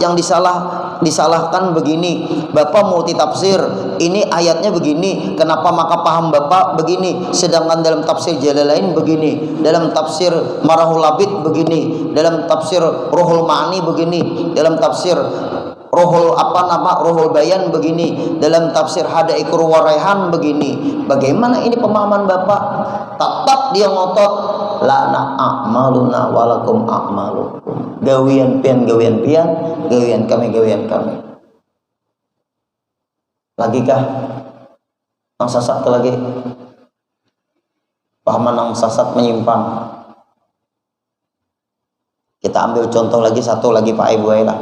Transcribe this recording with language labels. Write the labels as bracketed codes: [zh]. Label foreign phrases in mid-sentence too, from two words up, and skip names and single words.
[id] yang disalahkan begini, Bapak multi tafsir, ini ayatnya begini, kenapa maka paham Bapak begini, sedangkan dalam tafsir Jalalain begini, dalam tafsir Marahul Labid begini, dalam tafsir Ruhul Ma'ani begini, dalam tafsir Ruhul Bayan begini, dalam tafsir Hadaiqur Waraihan begini. Bagaimana ini pemahaman Bapak? Tetap dia ngotot, [ar] لنا أعمالنا ولكم أعمالكم. [bjn] Gawian pian, gawian kami. [id] Lagi kah? Yang sasat ke lagi? Pahaman yang sasat menyimpang. Kita ambil contoh lagi, satu lagi Pak Ibu lah.